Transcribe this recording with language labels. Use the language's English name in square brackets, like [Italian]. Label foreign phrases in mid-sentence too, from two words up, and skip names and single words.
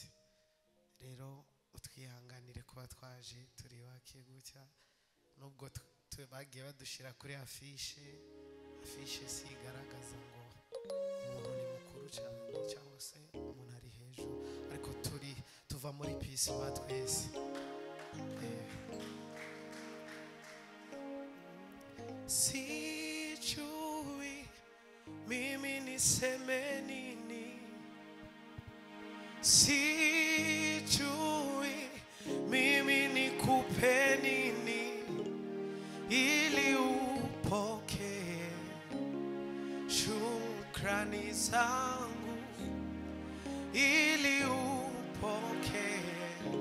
[Kinyarwanda] rero utwihanganire kuba twaje turi bake gutya nubwo bagiye badushira kuri afishe si igaragaza ngo umuntu ni mukuru cyane cyangwa se umuntu ari hejuru ariko tuva muri peace twese [Swahili] sijui mimi niseme nini sijui mimi nikupe nini ili upokee shukrani zangu ili upokee